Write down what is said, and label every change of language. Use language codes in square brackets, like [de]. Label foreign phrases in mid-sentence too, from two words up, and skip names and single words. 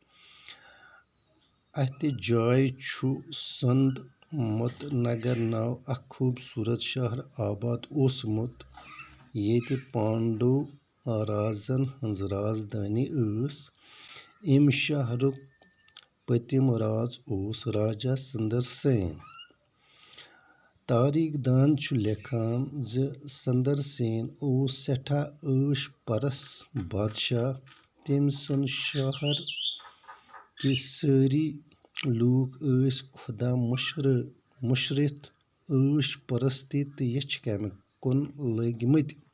[ks] अत जाय छु संद मत नगर नाव अख खूबसूरत शहर आबाद ओसमुत येते पांडो राजन हंज राजधानी अस। इम शहरुक पतिम राज ओस राजा संदर सेन। तारीख दान छु लेखान ज संदर सेन ओस सेठा ऐश परस बादशाह। तम सुन शहर कि सारी लूक ऐस खुदा मुशरित ऐश परस्ती तो यछ कम कुन लगिमत।